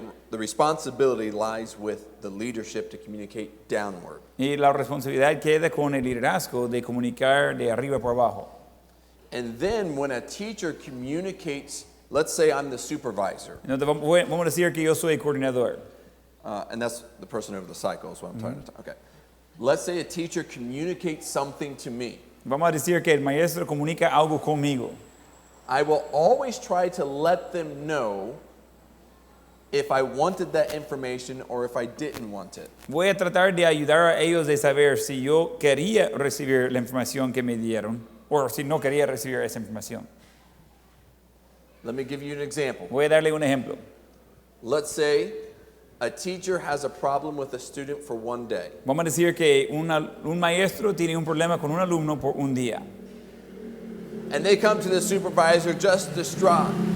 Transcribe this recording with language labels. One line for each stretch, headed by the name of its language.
English: The responsibility lies with the leadership to communicate downward.
Spanish: Y la responsabilidad queda con el liderazgo de comunicar de arriba por abajo.
English: And then when a teacher communicates, let's say I'm the supervisor,
Spanish: Entonces vamos a decir que yo soy el coordinador.
English: and that's the person over the cycle is what I'm trying to talk. Okay. Let's say a teacher communicates something to me.
Spanish: Vamos a decir que el maestro comunica algo conmigo.
English: I will always try to let them know if I wanted that information or if I didn't want it.
Spanish: Voy a tratar de ayudar a ellos de saber si yo quería recibir la información que me dieron o si no quería recibir esa información.
English: Let me give you an example.
Spanish: Voy a darle un ejemplo.
English: Let's say a teacher has a problem with a student for one day.
Spanish: Vamos a decir que un maestro tiene un problema con un alumno por un día.
English: And they come to the supervisor just distraught.